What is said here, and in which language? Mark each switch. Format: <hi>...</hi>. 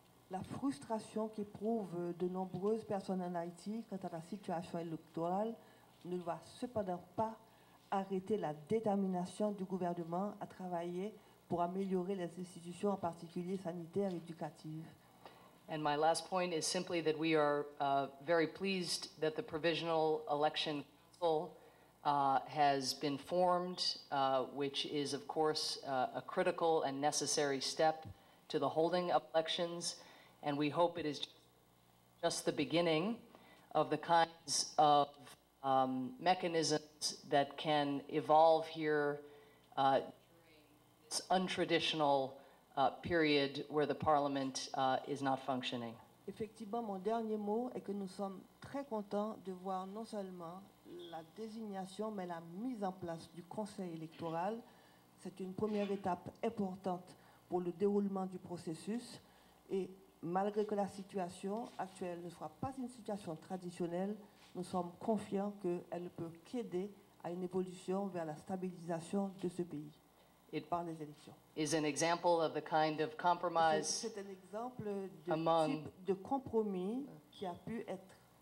<fr>La frustration qu'éprouvent de nombreuses personnes en Haïti quant à la situation électorale ne doit cependant pas arrêter la détermination du gouvernement à travailler pour améliorer les institutions, en particulier sanitaires et éducatives.</fr> <en>And my last point is simply that we are very pleased that the Provisional Election Council has been formed, which is, of course, a critical and necessary step to the holding of elections. And we hope it is just the beginning of the kinds of mechanisms that can evolve here during this untraditional period where the Parliament is not functioning.</en> <fr>Effectivement, mon dernier mot est que nous sommes très contents de voir non seulement la désignation, mais la mise en place du Conseil électoral. C'est une première étape importante pour le déroulement du processus. Et malgré que la situation actuelle ne soit pas une situation traditionnelle, nous sommes confiants qu'elle ne peut qu'aider à une évolution vers la stabilisation de ce pays par les élections.</fr> <en>Is an example of the kind of compromise</en> <fr>C'est un exemple de</fr> <en>among-</en> <fr>type de compromis qui a pu être</fr>